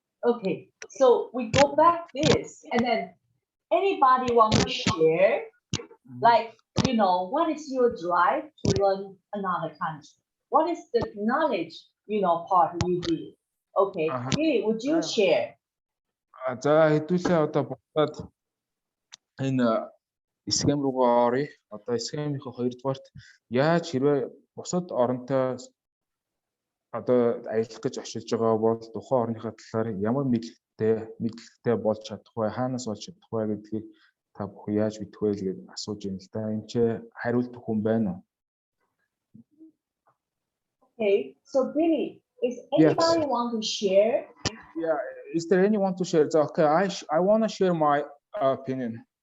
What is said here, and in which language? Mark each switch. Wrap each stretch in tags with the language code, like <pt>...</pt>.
<en>Okay, so we go back this, and then anybody want to share, like, you know, what is your drive to learn another country? What is the knowledge, you know, part you did? Okay, really, would you share?</en> <mn>За хэдүүлээ одоо бодоод энэ схем руугаа оръё. Одоо схемийнхээ хоёрдугаарт яаж хэрвээ бусад оронтой одоо аялах гэж очиж байгаа бол тухайн орныхаа талаар ямар мэдлэгтэй болж чадах вэ, хаанаас олж чадах вэ гэдгийг та бүхэн яаж мэдэх вэ гэж асууж байна л да. Энд ч хариулт хүн байна уу?</mn> <en>Okay, so Billy, is anybody want to share? Yeah, is there anyone to share? So, okay, I want to share my opinion.</en>